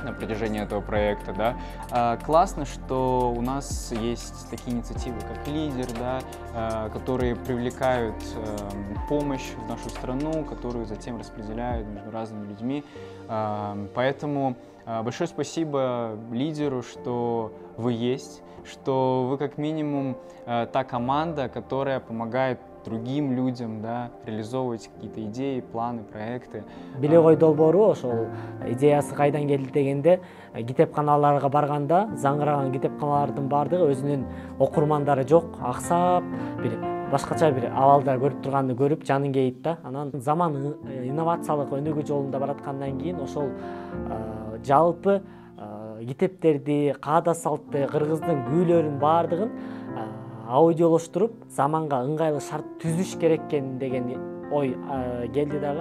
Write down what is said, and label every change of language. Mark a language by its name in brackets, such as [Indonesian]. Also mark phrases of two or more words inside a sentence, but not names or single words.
[Russian] на протяжении этого проекта, да. Классно, что у нас есть такие инициативы, как «Лидер», да, которые привлекают помощь в нашу страну, которую затем распределяют между разными людьми. Поэтому большое спасибо «Лидеру», что вы есть, что вы как минимум та команда, которая помогает другим людям, да, реализовывать какие-то идеи, планы, проекты. [Kyrgyz] Биле кой долбоору ошол идеясы кайдан келди дегенде, китепканаларга барганда заңыраган китепканалардын баардыгы өзүнүн окурмандары жок, аксап, бир башкача бир абалда көрүп турганды көрүп жаның кейит да. Анан заман инновациялык өнүгүү жолунда бараткандан кийин ошол жалпы китептерди, каада салтты, кыргыздын күүлөрүн баардыгын аудиолоштуруп, заманга ыңгайлуу шарт түзүш керек экен деген ой келди дагы.